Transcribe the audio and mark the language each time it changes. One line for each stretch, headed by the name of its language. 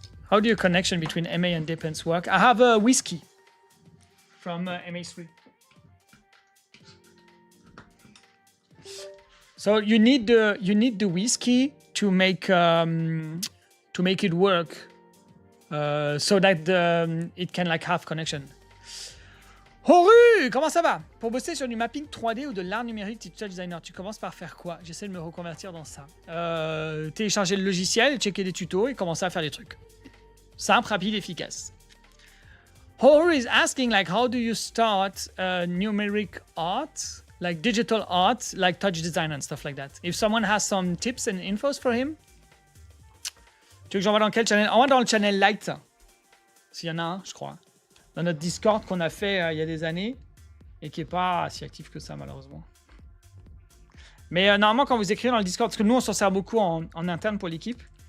English: How do your connection between MA and Defense work? I have a whiskey from MA3. So you need the whiskey to make it work, so that it can like have connection.
French: Horu, comment ça va? Pour bosser sur du mapping 3D ou de l'art numérique digital designer, tu commences par faire quoi? J'essaie de me reconvertir dans ça. Télécharger le logiciel, checker des tutos et commencer à faire des trucs. Simple, rapide, efficace.
English: Horu is asking, like, how do you start numeric art, like digital art, like touch design and stuff like that? If someone has some tips and infos for him.
French: Tu veux que j'envoie dans quel channel? Envoie dans le channel Light. S'il y en a un, je crois. Dans notre Discord qu'on a fait il y a des années et qui n'est pas si actif que ça, malheureusement. Mais normalement, quand vous écrivez dans le Discord, parce que nous, on s'en sert beaucoup en interne pour l'équipe.